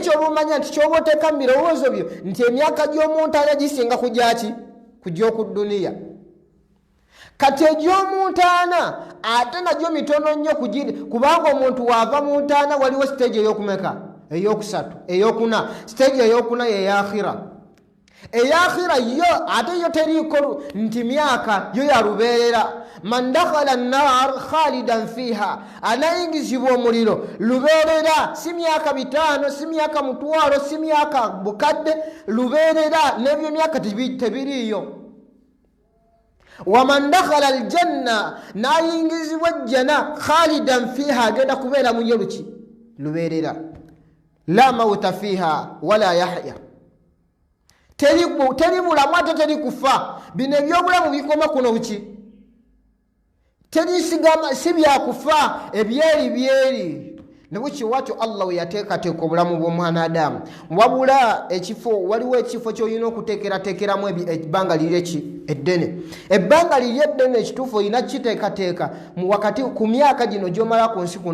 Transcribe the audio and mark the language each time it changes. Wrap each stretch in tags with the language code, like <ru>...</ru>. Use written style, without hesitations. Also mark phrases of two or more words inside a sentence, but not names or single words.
<lg>kyoba omanya nti kyoba oteeka mu birowoozo byo nti emyaka gy'omuntu ala gisinga kugyaki kugy'oku duniya kati egy'omuntaana ate nagyo mitono nnyo kubanga omuntu waava mu ntaana waliwo siteegi ey'okumeka eyokusatu eyokuna siteegi eyokuna yeyakhira eyakhira yo ate yo teriiko nti myaka yo yalubeerera</lg> <ar>من دخل النار خالدا فيها</ar> <lg>anayingizibwa omuliro lubeerera si myaka 5 si myaka 1,000 si myaka bukadde lubeerera n'ebyo myaka tebiriyo</lg> <ar>ومن دخل الجنة</ar> <lg>nayingizibwa ejjana</lg> <ar>خالدا فيها</ar> <lg>agenda kubeera mu yeruki lubeerera</lg> <ar>لا موت فيها ولا يحيا</ar> <lg>teri bulamu ate teri kufa bino ebyobulamu bikoma kuno buki terisigama si byakufa ebyeri nebwekiwakyo Allah we yateekateeka obulamu bw'omwana Adamu wabula ekifo waliwo ekifo ky'olina okuteekerateekeramu ebbanga liri eddene ebbanga liri eddene ekituufu olina kiteekateeka wakati ku myaka gino gy'omala ku nsi</lg>